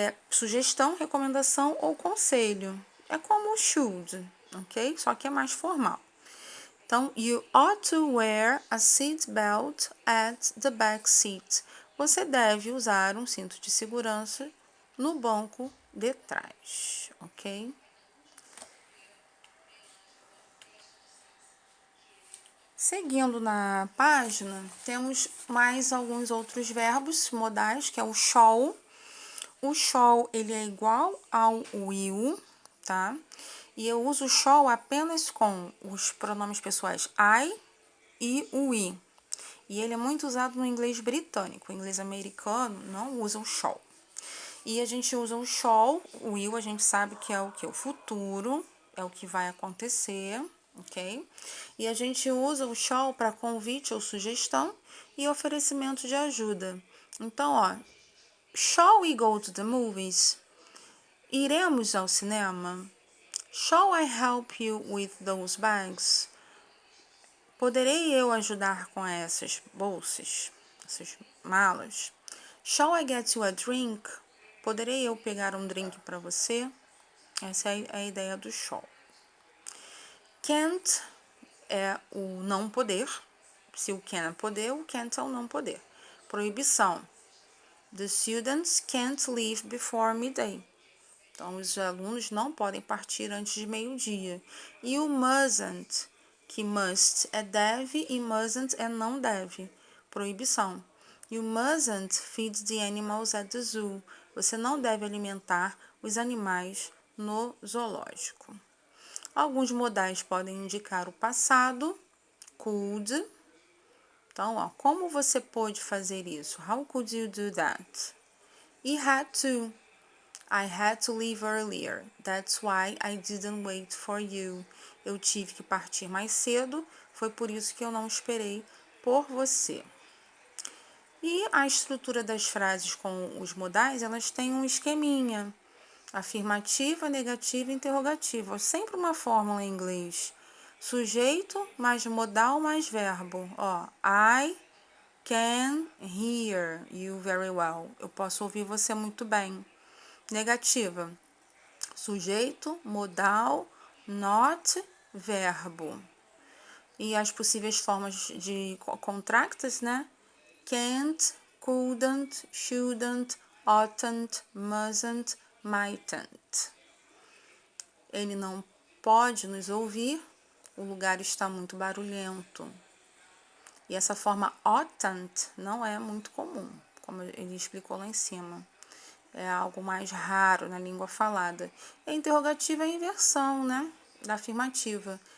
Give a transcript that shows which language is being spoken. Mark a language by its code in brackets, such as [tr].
[pt] Sugestão, recomendação ou conselho. É como o should, ok? Só que é mais formal. Então, [en] you ought to wear a seat belt at the back seat. [pt] Você deve usar um cinto de segurança no banco de trás, ok? Seguindo na página, temos mais alguns outros verbos modais, que é o shall. O shall, ele é igual ao will, tá? E eu uso o shall apenas com os pronomes pessoais I e o we. E ele é muito usado no inglês britânico. O inglês americano não usa o shall. E a gente usa o shall, o will a gente sabe que é o que? O futuro, é o que vai acontecer, ok? E a gente usa o shall para convite ou sugestão e oferecimento de ajuda. Então, ó, [en] shall we go to the movies? [pt] Iremos ao cinema? [en] Shall I help you with those bags? [pt] Poderei eu ajudar com essas bolsas, essas malas? [en] Shall I get you a drink? [pt] Poderei eu pegar um drink para você? Essa é a ideia do shall. Can't é o não poder. Se o can é poder, o can't é o não poder. Proibição. [en] The students can't leave before midday. [pt] Então, os alunos não podem partir antes de meio-dia. E o mustn't, que must é deve e mustn't é não deve. Proibição. [en] You mustn't feed the animals at the zoo. [pt] Você não deve alimentar os animais no zoológico. Alguns modais podem indicar o passado. Could. Então, ó, como você pôde fazer isso? [en] How could you do that? E had to. I had to leave earlier. That's why I didn't wait for you. [pt] Eu tive que partir mais cedo. Foi por isso que eu não esperei por você. E a estrutura das frases com os modais, elas têm um esqueminha. Afirmativa, negativa e interrogativa. Sempre uma fórmula em inglês. Sujeito mais modal mais verbo. Ó, [en] I can hear you very well. [pt] Eu posso ouvir você muito bem. Negativa. Sujeito, modal, not verbo. E as possíveis formas de contracts, né? [en] Can't, couldn't, shouldn't, oughtn't, mustn't, mightn't. [pt] Ele não pode nos ouvir, o lugar está muito barulhento. E essa forma oughtn't não é muito comum, como ele explicou lá em cima. É algo mais raro na língua falada. E a interrogativa é a inversão, né? Da afirmativa.